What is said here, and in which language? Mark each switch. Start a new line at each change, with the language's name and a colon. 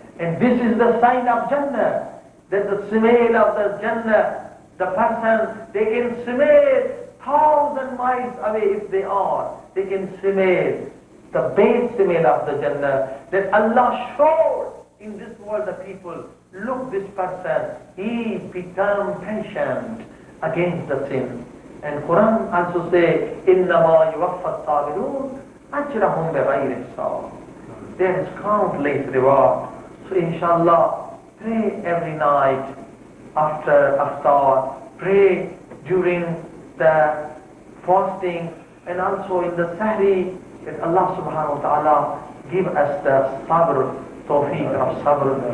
English: And this is the sign of Jannah. That the smell of the Jannah, the person, they can smell 1,000 miles away if they are. They can smell the base smell of the Jannah. That Allah showed in this world the people, look, this person, he become patient against the sin. And Quran also say,
Arabic: إِنَّمَا يُوَفَّى الصَّابِرُونَ أَجْرَهُمْ بِغَيْرِ حِسَابٍ.
English: There is countless reward. So inshallah, pray every night after iftar, pray during the fasting, and also in the sahri, that Allah subhanahu wa ta'ala give us the sabr, tawfiq of sabr.